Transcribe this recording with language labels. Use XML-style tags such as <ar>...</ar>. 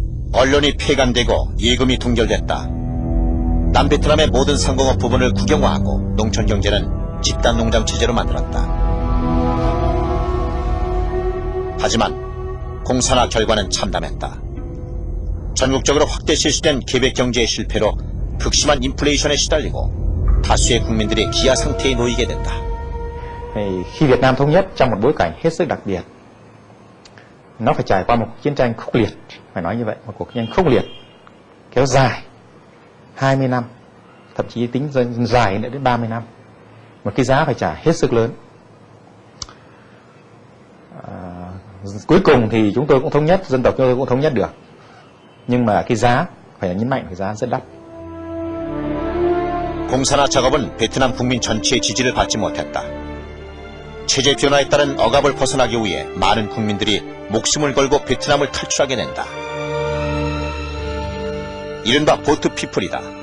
<ko>언론이 폐간되고 예금이 동결됐다. 남베트남의 모든 상공업 부분을 국영화하고 농촌 경제는 집단 농장 체제로 만들었다. 하지만 공산화 결과는 참담했다. 전국적으로 확대 실시된 계획 경제의 실패로 극심한 인플레이션에 시달리고 다수의 국민들이 기아 상태에 놓이게 된다.</ko> <vi>Khi Việt Nam thống nhất trong một bối cảnh hết sức đặc biệt, nó phải trải qua một chiến tranh khốc liệt, phải nói như vậy, một cuộc chiến tranh khốc liệt kéo dài 20 năm, thậm chí tính dài nữa đến 30 năm. Một cái giá phải trả hết sức lớn. Cuối cùng thì chúng tôi cũng thống nhất, dân tộc chúng tôi cũng thống nhất được. Nhưng mà cái giá, phải nhấn mạnh cái giá rất đắt.</vi> <ko>공산화 작업은 베트남 국민 전체의 지지를 받지 못했다. 체제 변화에 따른 억압을 벗어나기 위해 많은 국민들이 목숨을 걸고 베트남을 탈출하게 된다. 이른바 보트 피플이다.</ko>